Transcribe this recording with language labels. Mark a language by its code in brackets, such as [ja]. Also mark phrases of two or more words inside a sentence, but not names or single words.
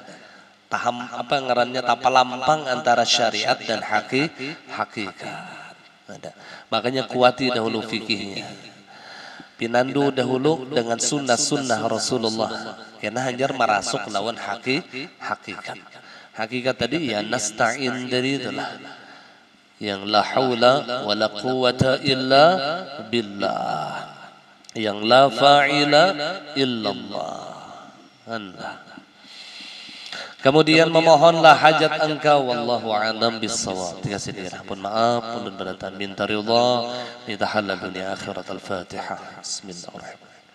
[bjn] Taham apa ngarannya, tapalampang antara syariat dan hakikat. [id] Ada. Makanya kuati dahulu fikihnya. Pinandu dahulu dengan sunnah-sunnah Rasulullah, karena hanya merasuk lawan hakikat. Hakikat tadi ya nasta'in, dari itulah yang [ar] لا حول ولا قوة إلا بالله, yang لا فاعل إلا الله. [id] Kemudian memohonlah hajat engkau, [ar] والله أعلم بالصواب. [bjn] Dikasih dirahpun maaf, pun beratan minta ridha, minta halal dunia akhirat. [ar] Al-Fatihah. Bismillahirrahmanirrahim.